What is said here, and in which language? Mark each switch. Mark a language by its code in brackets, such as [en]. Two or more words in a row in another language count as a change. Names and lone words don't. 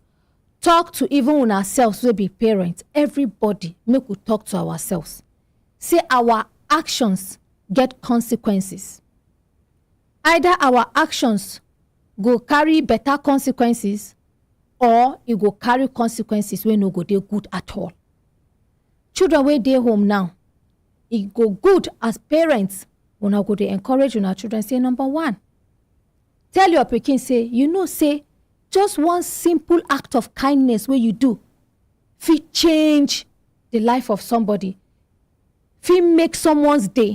[pcm] Talk to even ourselves, we be parents. Everybody, make we talk to ourselves. Say our actions get consequences. Either our actions go carry better consequences, or it go carry consequences wey no go dey good at all. Children wey dey home now, it go good as parents. Una go dey encourage una children. Say, number one, tell your pikin say, you know, say just one simple act of kindness where you do fit change the life of somebody, fit make someone's day.